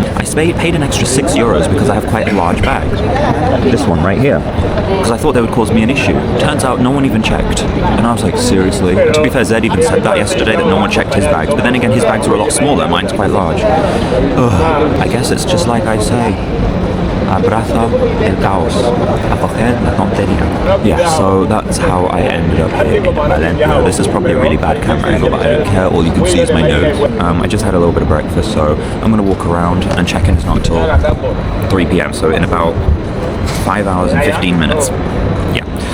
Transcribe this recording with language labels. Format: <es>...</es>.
<en>I paid an extra €6 because I have quite a large bag. This one right here. Because I thought they would cause me an issue. Turns out no one even checked. And I was like, seriously? To be fair, Zed even said that yesterday, that no one checked his bags. But then again, his bags were a lot smaller, mine's quite large. I guess it's just like I say.</en> <es>Abraza el caos, acoger la tontería.</es> <en>Yeah, so that's how I ended up here in Valencia. This is probably a really bad camera angle, but I don't care. All you can see is my nose. I just had a little bit of breakfast, so I'm going to walk around, and check-in is not until 3 p.m, so in about 5 hours and 15 minutes. Yeah.</en>